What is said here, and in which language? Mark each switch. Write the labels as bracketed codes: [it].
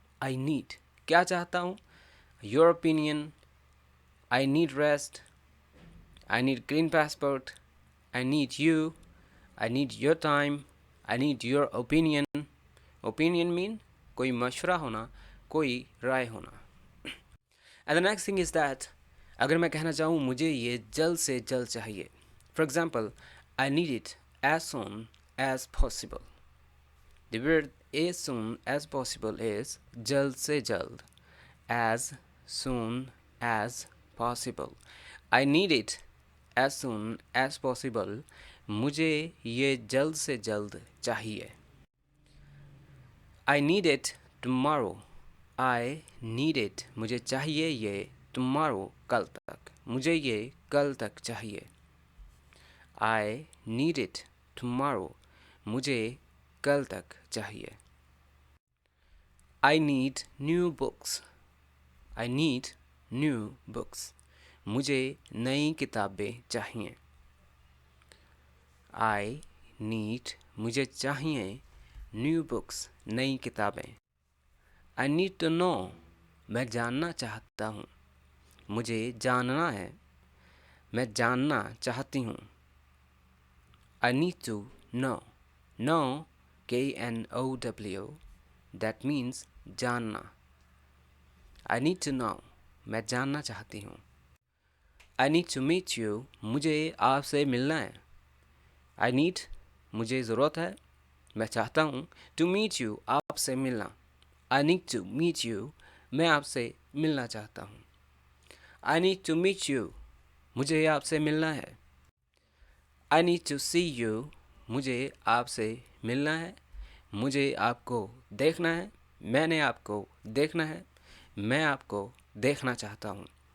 [en] I need [hi] क्या चाहता हूँ, [en] Your opinion, I need rest, I need green passport, I need you, I need your time, I need your opinion. [hi] Opinion mean कोई मशवरा होना, कोई राय होना। [en] and the next thing is that [hi] अगर मैं कहना चाहूँ मुझे ये जल्द से जल्द चाहिए, [en] For example I need it as soon as possible. The word as soon as possible is [hi] जल्द से जल्द, [en] as soon as possible. I need it as soon as possible. [hi] मुझे ये जल्द से जल्द चाहिए। [en] I need it tomorrow. I need it [hi] मुझे चाहिए ये [en] tomorrow [hi] कल तक, मुझे ये कल तक चाहिए। [en] I need it tomorrow [hi] मुझे कल तक चाहिए। [en] I need new books. I need new books [hi] मुझे नई किताबें चाहिए। [en] I need [hi] मुझे चाहिए [en] new books [hi] नई किताबें। [en] I need to know [hi] मैं जानना चाहता हूँ, मुझे जानना है, मैं जानना चाहती हूँ। [en] I need to know. Know K-N-O-W that means [hi] जानना। [en] I need to know [hi] मैं जानना चाहती हूँ। [en] I need to meet you, [hi] मुझे आपसे मिलना है। [en] I need, [hi] मुझे ज़रूरत है, मैं चाहता हूँ, [en] to meet you, [hi] आपसे मिलना। [en] I need to meet you, [hi] मैं आपसे मिलना चाहता हूँ। [en] I need to meet you, [hi] मुझे आपसे मिलना है। [en] I need to see you, [hi] मुझे आपसे मिलना है, मुझे आपको देखना है, मैंने आपको देखना है, मैं आपको देखना चाहता हूँ।